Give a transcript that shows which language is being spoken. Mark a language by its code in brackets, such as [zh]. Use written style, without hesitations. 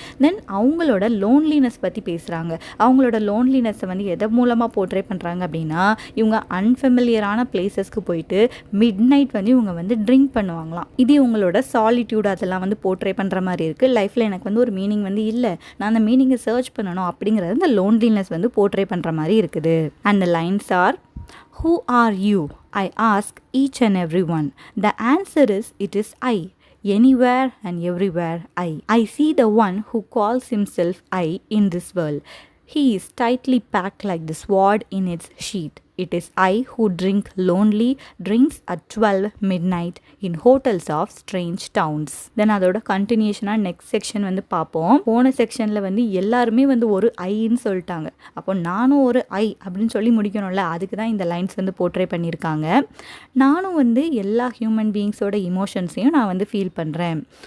[ta] தென் அவங்களோட லோன்லினஸ் பற்றி பேசுகிறாங்க. அவங்களோட லோன்லினஸை வந்து எதை மூலமாக போர்ட்ரே பண்ணுறாங்க அப்படின்னா இவங்க அன்ஃபெமிலியரான பிளேசஸ்க்கு போயிட்டு மிட் நைட் வந்து இவங்க வந்து ட்ரிங்க் பண்ணுவாங்களாம். இது இவங்களோட சாலிட்யூட் அதெல்லாம் வந்து போர்ட்ரே பண்ணுற மாதிரி இருக்குது. லைஃப்பில் எனக்கு வந்து ஒரு மீனிங் வந்து இல்லை, நான் அந்த மீனிங்கை சர்ச் பண்ணணும் அப்படிங்கிறது இந்த லோன்லினஸ் வந்து போர்ட்ரே பண்ணுற மாதிரி இருக்குது. [en] And the lines are, who are you? I ask each and every one. The answer is, it is I. Anywhere and everywhere I see the one who calls himself I in this world. He is tightly packed like the sword in its sheath. It is I who drink lonely drinks at 12 midnight in hotels of strange towns. [ta] Then அதோட கண்டினியூஷனாக next section வந்து பார்ப்போம். போன செக்ஷனில் வந்து எல்லாருமே வந்து ஒரு ஐன்னு சொல்லிட்டாங்க. அப்போ நானும் ஒரு ஐ அப்படின்னு சொல்லி முடிக்கணும்ல, அதுக்கு தான் இந்த லைன்ஸ் வந்து போர்ட்ரே பண்ணியிருக்காங்க. நானும் வந்து எல்லா ஹியூமன் பீயிங்ஸோட இமோஷன்ஸையும் நான் வந்து ஃபீல் பண்ணுறேன்.